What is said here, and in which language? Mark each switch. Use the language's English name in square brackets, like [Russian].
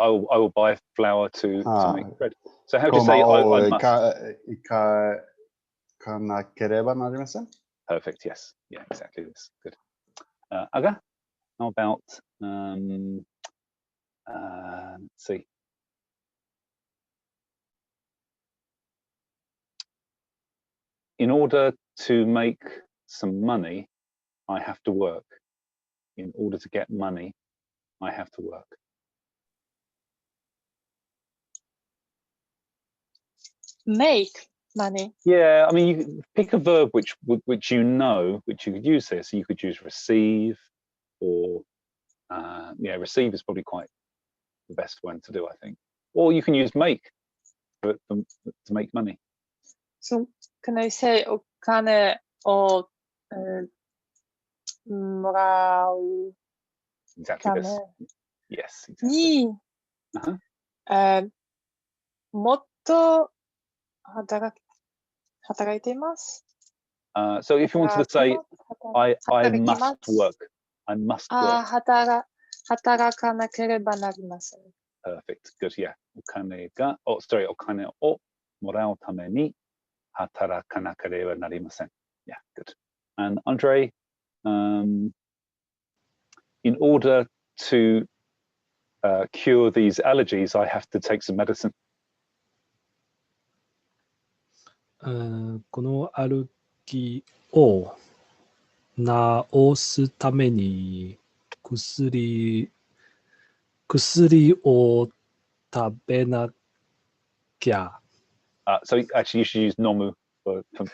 [English] I will buy flour to make bread. So how do you say I must? [Japanese] かなければなりません。 [English] Perfect. Yes. Yeah. Exactly this. Good. Aga, how about let's see. In order to make some money, I have to work. In order to get money, I have to work. Make money. Yeah, I mean, you can pick a verb which you know, which you could use here. So you could use receive, or receive is probably quite the best one to do, I think. Or you can use make to make money. So can I say [Japanese] お金をもらう [English] Exactly this. Yes. Exactly. [Japanese] にもっと働いています。 [English] So if you wanted to say, I must work. I must work. [Japanese] 働かなければなりません。 [English] Perfect. Good. Yeah. [Japanese] お金をもらうために働かなければなりません. [English] Yeah. Good. And Andre, in order to cure these allergies, I have to take some medicine. [Japanese] このアルギを治すために薬を食べなきゃ。 [English] So actually you should use nomu for